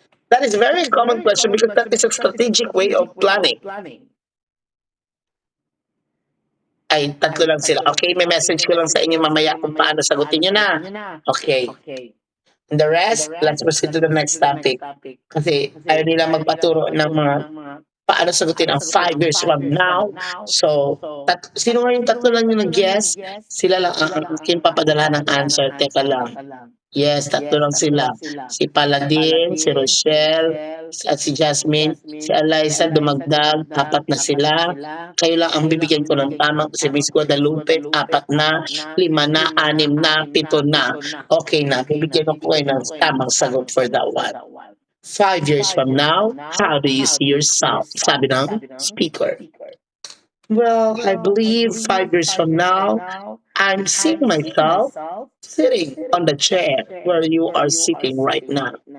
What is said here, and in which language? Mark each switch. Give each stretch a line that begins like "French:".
English: That is a very common question because that is a strategic way of planning.
Filipino: Ay, tatlo lang sila. Okay, may message ko lang sa inyo mamaya kung paano sagutin nyo na. Okay.
English: And the rest, let's proceed to the next topic.
Filipino: Kasi ayaw nila magpaturo ng mga paano sagutin ang
English: 5 years from now.
Filipino: So, sino nga yung tatlo lang yung nag-guess? Sila lang ang aking papadala ng answer. Teka lang. Yes, tatlo lang sila. Si Paladin, si Rochelle, at si Jasmine. Si Eliza dumagdag, apat na sila. Kayo lang ang bibigyan ko ng tamang si Miss Guadalupe, apat na, lima na, anim na, pito na. Okay na, bibigyan ko kayo ng tamang sagot
English: for that one. 5 years from now, how do you see yourself?
Filipino: Sabi ng speaker.
English: Well, I believe 5 years from now, I'm seeing myself sitting on the chair where you are sitting right now.